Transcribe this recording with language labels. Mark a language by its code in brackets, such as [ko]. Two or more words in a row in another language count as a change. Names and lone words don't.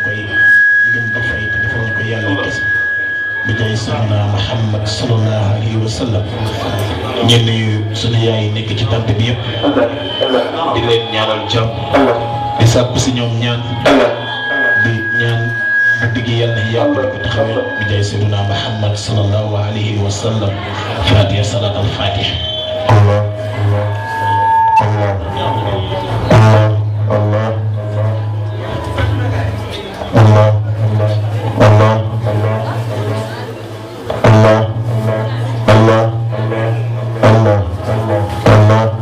[wo] koy gën ko fay te defal ñu ko yàlla kese bi jaay [ar] سيدنا محمد صلى الله عليه وسلم [wo] ñenn yu sunu yaay nekk ci tànt bi yëpp di leen ñaanal jàmm di sàkku si ñoom ñaan di ñaan guddi gi yàlla na yàlla ko taxawee bi jaay [ar] سيدنا محمد صلى الله عليه وسلم فاتحة صلاة الفاتحة [wo] Allah Allah Allah Allah Allah Allah Allah Allah Allah